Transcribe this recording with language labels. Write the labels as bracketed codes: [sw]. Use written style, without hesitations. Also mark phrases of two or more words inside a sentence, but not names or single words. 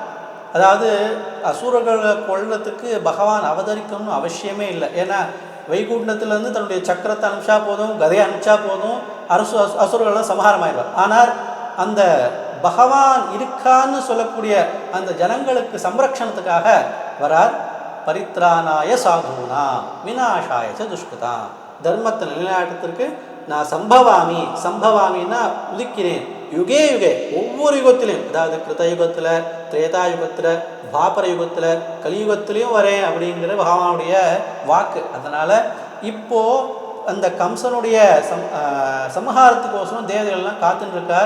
[ta] அதாவது அசுரர்களை கொள்றதுக்கு பகவான் அவதரிக்கணும்னு அவசியமே இல்லை. ஏன்னா வைகுண்டத்திலேருந்து தன்னுடைய சக்கரத்தை அனுப்பிச்சா போதும், கதையை அனுப்பிச்சா போதும், அசுரர்கள்லாம் சம்ஹாரமாயிடுவார். ஆனால் அந்த பகவான் இருக்கான்னு சொல்லக்கூடிய அந்த ஜனங்களுக்கு சம்ரக்ஷணத்துக்காக வரார். [sa] परित्राणाय साधूनां विनाशाय च दुष्कृताम्. [ta] தர்மத்தை நிலைநாட்டத்திற்கு நான் சம்பவாமின்னா உதிக்கிறேன். [sa] युगे युगे, [ta] ஒவ்வொரு யுகத்திலையும், அதாவது கிருதயுகத்தில், திரேதாயுகத்தில், துவாபர யுகத்தில், கலியுகத்திலையும் வரேன் அப்படிங்கிற பகவானுடைய வாக்கு. அதனால் இப்போது அந்த கம்சனுடைய சம்ஹாரத்துக்கோசரம் தேவதைகள்லாம் காத்துன்னு இருக்கார்.